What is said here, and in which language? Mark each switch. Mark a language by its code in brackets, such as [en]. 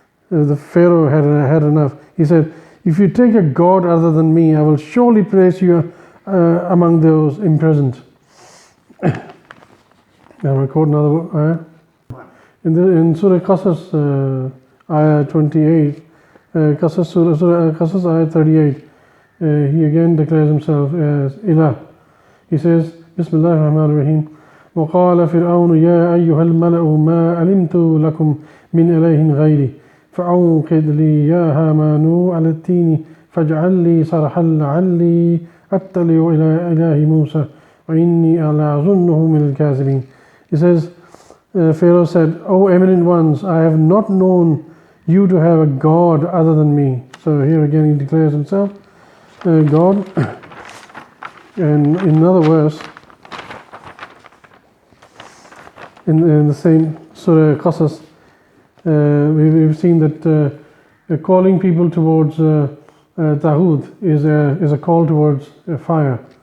[en] The Pharaoh had enough. He said, if you take a god other than me, I will surely place you among those imprisoned. Now I quote another ayah. In Surah Qasas, ayah 28, Surah Qasas, ayah 38, he again declares himself as Ilah. He says, [ar] Bismillah ar-Rahman ar-Rahim, وقال فرعون يا أيها الملأ ما علمت لكم من إله غيري فأوقد لي يا هامان على التين فاجعل لي صرحا لعلي أطلع إلى إله موسى وإني لأظنه من الكاذبين. [en] He says, Pharaoh said, O eminent ones, I have not known you to have a God other than me. So here again he declares himself God. And in another verse, in the same Surah Qasas, we've seen that calling people towards Taghut is a call towards fire.